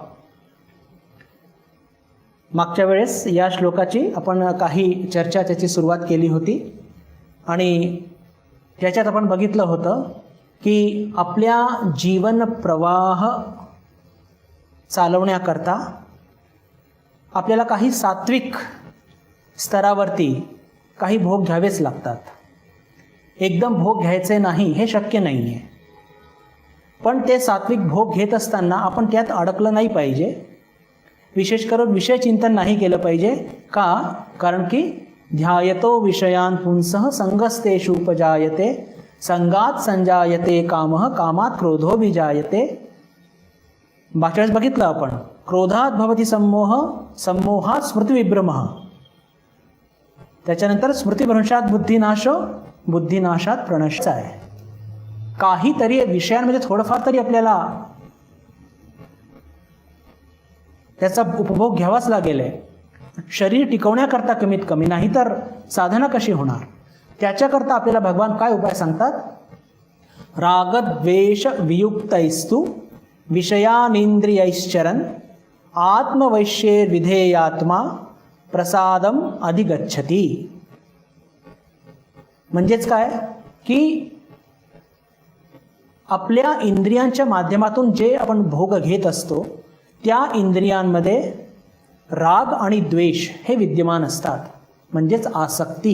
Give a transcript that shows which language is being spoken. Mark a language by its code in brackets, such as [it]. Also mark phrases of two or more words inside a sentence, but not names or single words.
[mr] मागच्या वेळेस या श्लोकाची आपण काही चर्चा त्याची सुरुवात केली होती आणि त्याच्यात आपण बघितलं होतं की आपल्या जीवन प्रवाह चालवण्याकरता आपल्याला काही सात्विक स्तरावरती काही भोग घ्यावेच लागतात. एकदम भोग घ्यायचे नाही हे शक्य नाही आहे, पण ते सात्विक भोग घेत असताना आपण त्यात अडकलं नाही पाहिजे. विशेष करून विषय चिंतन नाही केलं पाहिजे. का? कारण की [sa] ध्यायतो विषयान् पुंसः संगस्तेषु उपजायते संगात संजायते कामः कामात क्रोधो विजायते. [mr] मागच्या वेळेस बघितलं आपण, [sa] क्रोधात भवति सम्मोह सम्मोहात स्मृतिविभ्रमः, त्याच्यानंतर स्मृतिभ्रंशात बुद्धिनाशो बुद्धिनाशात प्रणश्च आहे. [mr] काहीतरी विषयांमध्ये थोडंफार तरी आपल्याला त्याचा उपभोग घ्यावाच लागेल आहे. शरीर टिकवण्याकरता कमीत कमी, नाही तर साधना कशी होणार? त्याच्याकरता आपल्याला भगवान काय उपाय सांगतात? [sa] रागद्वेष वियुक्तैस्तु विषयानिंद्रियैश्चरन् आत्मवैश्यैर्विधेयात्मा प्रसादम अधिगच्छति. [mr] म्हणजेच काय की आपल्या इंद्रियांच्या माध्यमातून जे आपण भोग घेत असतो त्या इंद्रियांमध्ये राग आणि द्वेष हे विद्यमान असतात, म्हणजेच आसक्ती.